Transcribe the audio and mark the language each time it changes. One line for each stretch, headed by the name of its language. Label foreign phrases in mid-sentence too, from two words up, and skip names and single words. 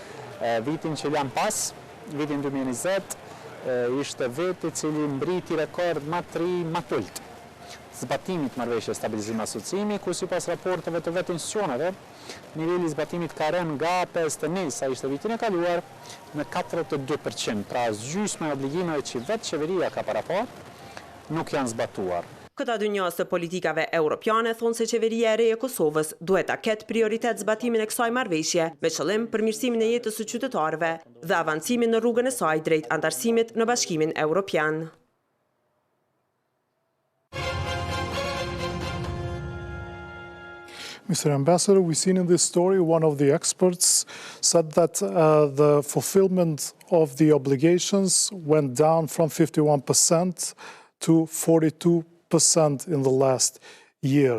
Albanian: Vitin që lan pas, vitin 2020, ishte viti i cili mbriti rekord më të ri më të ulët zbatimit marrëveshjes Stabilizim Asocimi, ku sipas raporteve të vetë institucioneve, niveli i zbatimit ka rënë nga 51, sa ishte vitin e kaluar, në 42%, pra gjysma e obligimeve që vetë qeveria ka para pa, nuk janë zbatuar. Këta dy njohës të politikave europiane thonë se qeveria e re e Kosovës duhet ta ketë prioritet zbatimin e kësaj marrëveshje me qëllim përmirësimin e jetës së qytetarëve dhe avancimin në rrugën e saj drejt antarësimit në Bashkimin Evropian.
English: Mr. Ambassador, we've seen in this story, one of the experts said that the fulfillment of the obligations went down from 51% to 42% in the last year.